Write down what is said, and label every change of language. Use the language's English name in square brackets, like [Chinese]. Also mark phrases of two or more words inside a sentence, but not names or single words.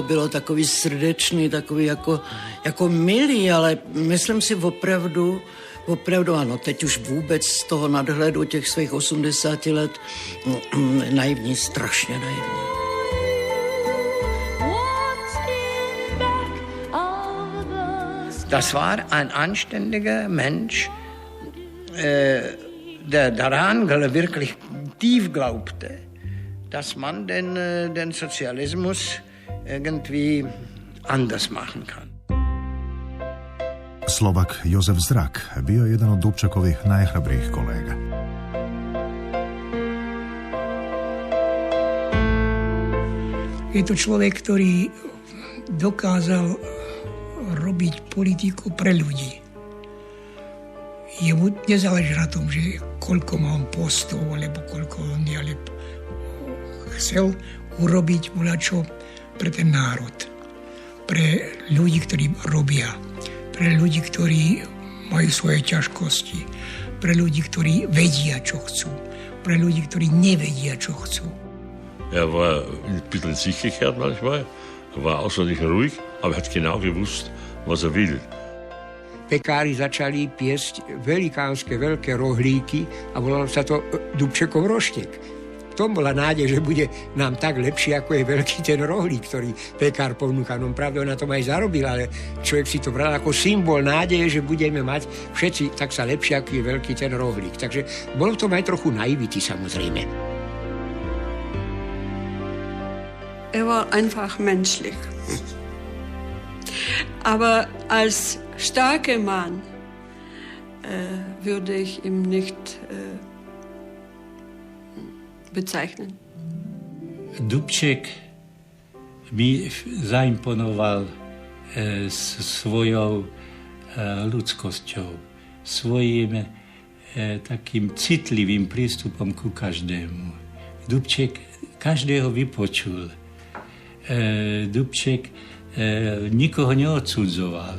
[Czech] bylo takový srdečný, takový jako milý, ale myslím si opravdu ano, teď už vůbec z toho nadhledu těch svých 80 let naivní, strašně naivní. [German] Das war ein anständiger Mensch, der daran wirklich tief glaubte, dass man den Sozialismus irgendwie anders machen kann. [Croatian] Slovak Jozef Zrak bio je jedan od Dubčekovih najhrabrijih kolega. [Slovak] Je to človek, ktorý dokázal robiť politiku pre ľudí. Jemu nezáleží na tom, že koľko má on postov, alebo koľko on je, ale chcel urobiť voľačo pre ten národ. Pre ľudí, ktorí robia. Pre ľudí, ktorí majú svoje ťažkosti. Pre ľudí, ktorí vedia, čo chcú. Pre ľudí, ktorí nevedia, čo chcú. [German] War ein bisschen in sich gekehrt manchmal. War außerordentlich ruhig, aber hat genau gewusst, was will. [Slovak] Pekári začali piesť velikánske veľké rohlíky a volalo sa to Dubčekov roštek. V tom bola nádej, že bude nám tak lepšie, ako je veľký ten rohlík, ktorý pekár ponúka. No pravda, na tom aj zarobil, ale človek si to bral ako symbol nádeje, že budeme mať všetci tak sa lepšie, ako je veľký ten rohlík. Takže bolo v tom aj trochu naivity, samozrejme. [German] War einfach menschlich. Aber als starker Mann würde ich ihn nicht bezeichnen. [Slovak] Dubček mi zaimponoval svojou ľudskosťou, svojím takým citlivým prístupom ku každému. Dubček každého vypočul. Dubček nikoho neodsudzoval.